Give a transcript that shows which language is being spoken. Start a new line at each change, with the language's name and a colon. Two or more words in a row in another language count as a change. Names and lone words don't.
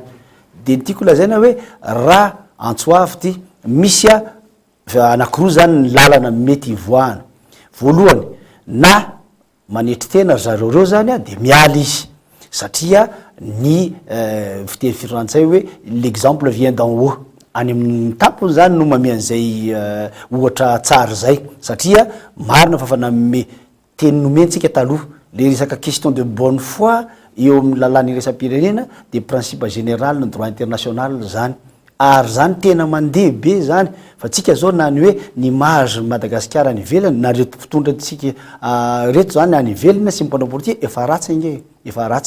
Malagasy: De tiako lazaina hoe raha antsoavy ty misy anakiroa zany ny lalana mety ivoahana. Voalohany, na manetry tena zareo reo zany de miala izy satria ny fiteny frantsay hoe
French: l'exemple vient d'en haut,
Malagasy: any amin'ny tampony zany no mamian'izay ohatra tsara zay, satria marina fa nanome teny nomentsika taloha le resaka
French: question de bonne foi
Malagasy: eo amin'ny lalàna iraisam-pirenena de
French: principe général
Malagasy: ny
French: droit international
Malagasy: zany, ary zany tena mandeha be zany fa tsika zao na ny hoe ny image Madagasikara any ivelany na reto mpitondra tsika reto zany any ivelany sy mpanao politique efa ratsy nge, efa ratsy.